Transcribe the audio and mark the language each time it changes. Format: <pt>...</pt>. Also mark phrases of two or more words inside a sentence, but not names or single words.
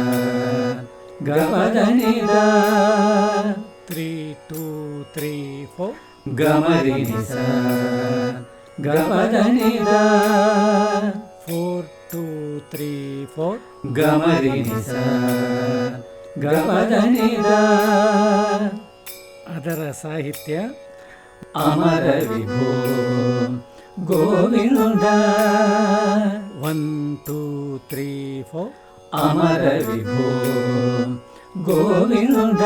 <kn>ಗಮದನಿ ದ 3 2 3 4 ಗಮರಿ ಸ ಗಮದನಿ ದ 4 2 3 4 ಗಮರಿ ಸ ಗಪದನಿದ. ಅದರ ಸಾಹಿತ್ಯ</kn> <sa>ಅಮರ ವಿಭೋ ಗೋವಿಂದ. 1 2 3 4 ಅಮರ ವಿಭೋ ಗೋವಿಂದ.</sa>